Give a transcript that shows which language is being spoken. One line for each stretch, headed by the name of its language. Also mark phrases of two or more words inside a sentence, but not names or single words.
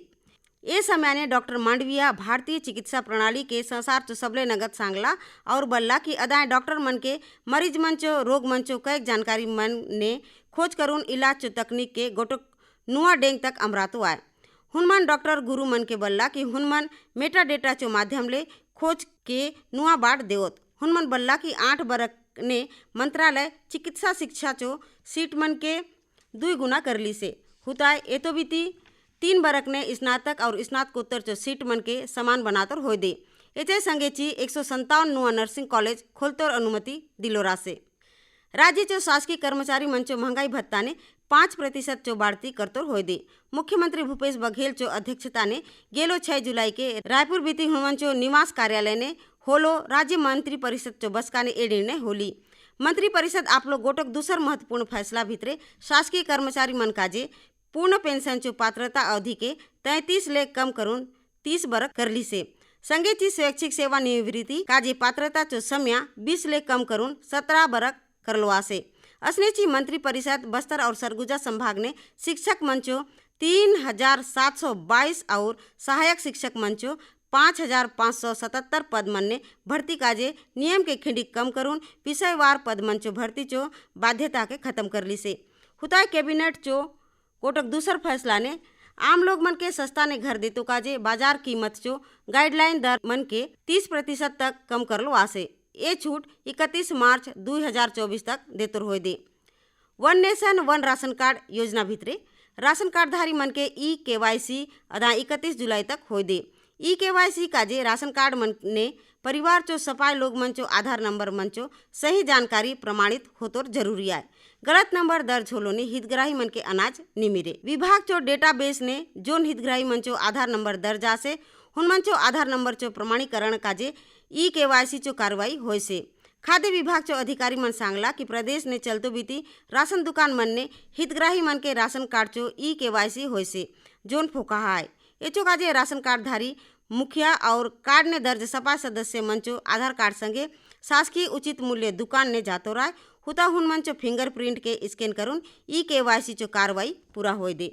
Halbi: ए समय ने डॉक्टर मांडविया भारतीय चिकित्सा प्रणाली के संसार चो सबले नगद सांगला और बल्ला कि अदाय डॉक्टर मन के मरीज मंचो रोग मंचो कई जानकारी मन ने खोज करून इलाज चो तकनीक के गोटक नुआ डेंग तक अमरातो आए। हुनमन डॉक्टर गुरु मन के बल्ला कि हुनमन मेटा डेटा चो माध्यम ले खोज के नुआ बाट देवत। हुनमन बल्ला कि 8 बरक ने मंत्रालय चिकित्सा शिक्षा चो सीट मन के 2 गुना करली से हुताय। ए तो बीती 3 बरक ने स्नातक और स्नातकोत्तर चो सीट मन के समान बनातर हो दे। एचे संगे ची 157 नुआ नर्सिंग कॉलेज खोलतोर अनुमति दिलोरा से। राज्य चो शासकीय कर्मचारी मंचो महंगाई भत्ता ने 5% चो बाड़ती करतोर हो दे। मुख्यमंत्री भूपेश बघेल चो अध्यक्षता ने गेलो 6 जुलाई के रायपुर बीती हुनमन चो निवास कार्यालय ने होलो राज्य मंत्री परिषद चो बसका ने ए निर्णय होली। मंत्री परिषद आपलो गोटक दूसर महत्वपूर्ण फैसला भितरे शासकीय कर्मचारी मन काजे पूर्ण पेंशन चो पात्रता अवधि के 33 ले कम करून 30 बरक करली से। संगेची स्वैच्छिक सेवा निवृत्ति काजे पात्रता चो समय 20 ले कम करून 17 बरक करलवा से। असनेची मंत्री परिषद बस्तर और सरगुजा संभाग ने शिक्षक मंचो 3722 और सहायक शिक्षक मंचो 5577 पद मन ने भर्ती काजे नियम के खिंडी कम करून विषयवार पद मंचो भर्ती चो बाध्यता के खत्म करली से। हुताय कैबिनेट चो कोटक दूसर फैसला ने आम लोग मन के सस्ता ने घर देतो काजे बाजार कीमत चो गाइडलाइन दर मन के 30% तक कम करलो आसे। ये छूट 31 मार्च 2024 तक देतोर होय दे। वन नेशन वन राशन कार्ड योजना भितरे राशन कार्डधारी मन के ई-KYC अदा 31 जुलाई तक होय दे। ई-KYC काजे राशन कार्ड मन ने परिवार चो सपाय लोग मंचो आधार नंबर मंचो सही जानकारी प्रमाणित होतोर जरूरी आए। गलत नंबर दर्ज होलो ने हितग्राही मन के अनाज निमिरे। विभाग चो डेटाबेस ने जोन हितग्राही मंचो आधार नंबर दर्ज आसे हुनमन चो आधार नंबर चो प्रमाणीकरण काजे ई-KYC चो कार्रवाई होय से। खाद्य विभाग चो अधिकारी मन सांगला कि प्रदेश ने चलतो बीती राशन दुकान मन ने हितग्राही मन के राशन कार्ड चो ई-KYC होय से जोन फोकाहा आए। एचो काजे राशन कार्डधारी मुखिया और कार्ड ने दर्ज सपा सदस्य मंचो आधार कार्ड संगे शासकीय उचित मूल्य दुकान ने जातो राय हुता हुन मंचो फिंगरप्रिंट के स्कैन करून ई-KYC चो कार्रवाई पूरा होय दे।